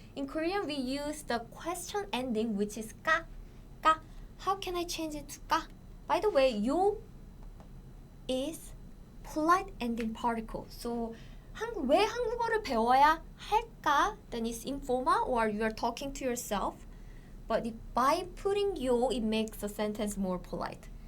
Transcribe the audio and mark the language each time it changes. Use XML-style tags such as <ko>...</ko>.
<en>In Korean, we use the question ending, which is 까. How can I change it to 까? By the way, 요 is polite ending particle.</en> <ko>So 왜 한국어를 배워야 할까?</ko> <en>Then it's informal or you are talking to yourself. But by putting 요, it makes the sentence more polite.</en>